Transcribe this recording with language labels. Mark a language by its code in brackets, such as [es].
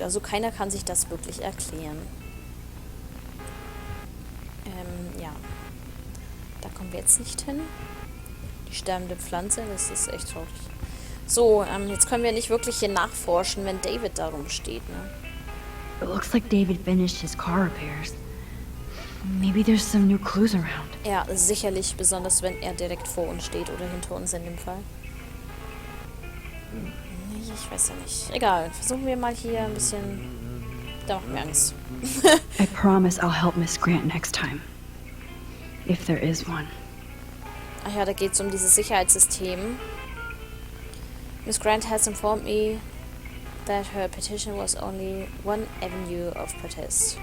[de] Also keiner kann sich das wirklich erklären. Ja. Da kommen wir jetzt nicht hin. Die sterbende Pflanze, das ist echt traurig. So, jetzt können wir nicht wirklich hier nachforschen, wenn David da rumsteht, ne? [en] It looks like David finished his car repairs. Maybe there's some new clues around. [de] Ja, sicherlich, besonders wenn er direkt vor uns steht oder hinter uns in dem Fall. Nee, ich weiß ja nicht. Egal, versuchen wir mal hier ein bisschen... Da macht mir Angst. [en] I promise I'll help Miss Grant next time. If there is one. [de] Ach ja, da geht es um dieses Sicherheitssystem. [en] Miss Grant has informed me that her petition was only one avenue of protest.